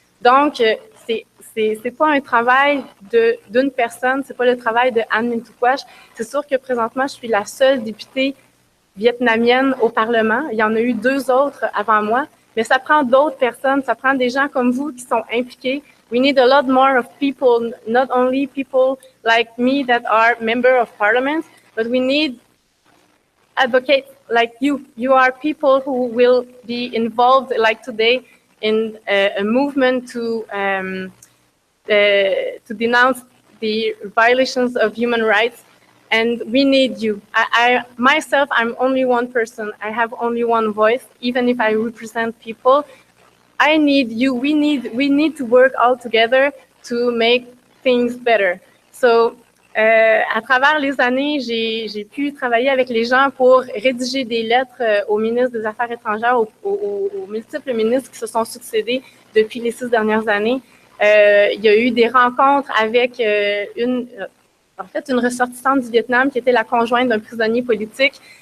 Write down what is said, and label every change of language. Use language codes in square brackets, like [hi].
[fr] Donc, c'est pas un travail d'une personne, c'est pas le travail de Anne Minh Thu Quach. C'est sûr que présentement, je suis la seule députée vietnamienne au Parlement. Il y en a eu 2 autres avant moi, mais ça prend d'autres personnes, ça prend des gens comme vous qui sont impliqués. [en] We need a lot more of people, not only people like me that are member of parliament, but we need advocates like you. You are people who will be involved, like today, in a movement to denounce the violations of human rights. And we need you. Myself, I'm only one person. I have only one voice, even if I represent people. I need you. We need to work all together to make things better. [fr] So, à travers les années, j'ai pu travailler avec les gens pour rédiger des lettres aux ministres des Affaires étrangères, aux multiples ministres qui se sont succédés depuis les 6 dernières années. Il y a eu des rencontres avec une ressortissante du Vietnam qui était la conjointe d'un prisonnier politique.